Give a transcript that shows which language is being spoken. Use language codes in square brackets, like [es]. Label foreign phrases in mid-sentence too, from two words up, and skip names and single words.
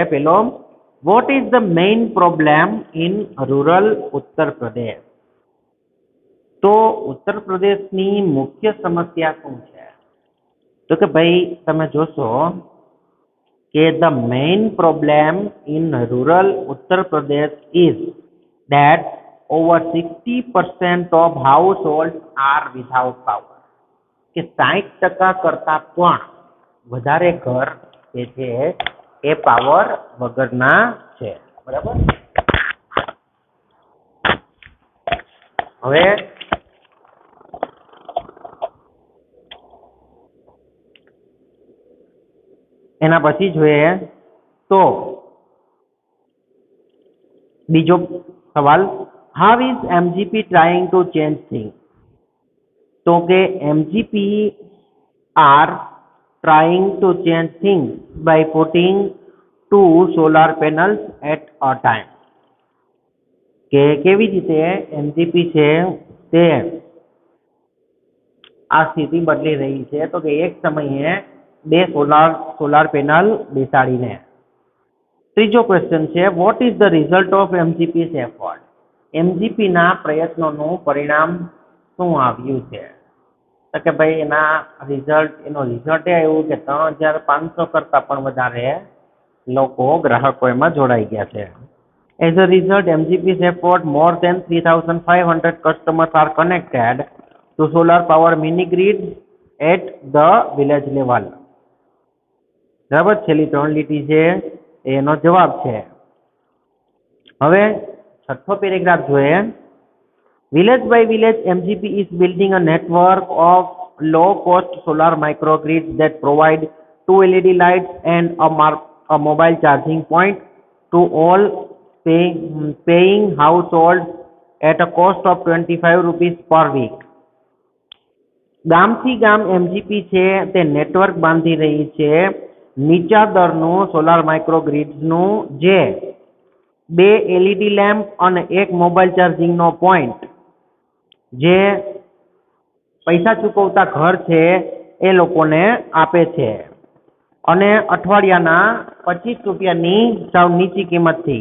[gu] પહેલો, [en] what is the main problem in rural Uttar Pradesh? [gu] તો ઉત્તર પ્રદેશની મુખ્ય સમસ્યા શું છે? તો કે ભાઈ તમે જોશો કે [en] the main problem in rural Uttar Pradesh is that over 60% of households are without power. [gu] કે 60% કરતા પણ વધારે ઘર જે છે એ પાવર વગરના છે. બરાબર? હવે એના પછી જોઈએ તો બીજો સવાલ, [en] how is MGP trying to change things? [gu] તો કે [en] MGP are trying to change things by putting 2 solar panels at a time. [gu] કે કેવી રીતે MGP છે તે આ સ્થિતિ બદલી રહી છે? તો કે એક સમયે 2 [en] solar panel [gu] બેસાડીને. ત્રીજો ક્વેશ્ચન છે, [en] what is the result of MGP's effort? [gu] MGP ના પ્રયત્નોનું પરિણામ શું આવ્યું છે? તો કે ભાઈ એનો રિઝલ્ટ એ આવ્યું કે 3,500 કરતા પણ વધારે લોકો ગ્રાહકો એમાં જોડાઈ ગયા છે. [en] As a result, MGP's effort, more than 3,500 customers are connected to solar power mini grid at the village level. [gu] બરાબર? છેલ્લી 3 લીટી છે એનો જવાબ છે. હવે છઠ્ઠો પેરેગ્રાફ જોઈએ. [en] Village by village, MGP is building a network of low-cost solar microgrids that provide 2 LED lights and a mobile charging point to all paying households at a cost of 25 rupees per week. [gu] ગામથી ગામ MGP છે તે નેટવર્ક બાંધી રહી છે નીચા દરનું સોલાર માઇક્રોગ્રીડ્સનું, જે 2 LED લેમ્પ અને 1 મોબાઈલ ચાર્જિંગનો પોઈન્ટ જે પૈસા ચૂકવતા ઘર છે એ લોકોને આપે છે અને અઠવાડિયાના 25 રૂપિયાની સાવ નીચી કિંમતથી.